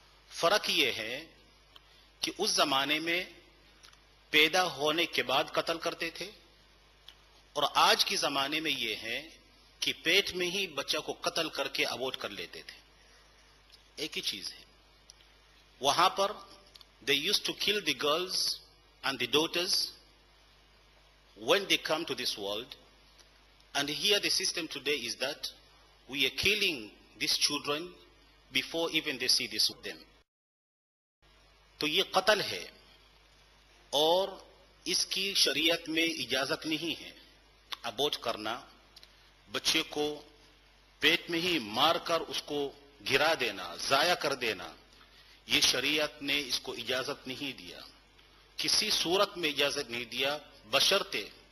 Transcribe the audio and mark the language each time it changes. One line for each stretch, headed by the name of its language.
Urdu: فرق یہ ہے کہ اس زمانے میں پیدا ہونے کے بعد قتل کرتے تھے، اور آج کے زمانے میں یہ ہے کہ پیٹ میں ہی بچہ کو قتل کر کے ابورٹ کر لیتے تھے. ایک ہی چیز ہے. وہاں پر
English: they used to kill the girls and the daughters when they come to this world, and here the system today is that we are killing these children before even they see this with them.
Urdu: تو یہ قتل ہے اور اس کی شریعت میں اجازت نہیں ہے ابورٹ کرنا، بچے کو پیٹ میں ہی مار کر اس کو گرا دینا، ضائع کر دینا، یہ شریعت نے اس کو اجازت نہیں دیا، کسی صورت میں اجازت نہیں دیا، بشرطے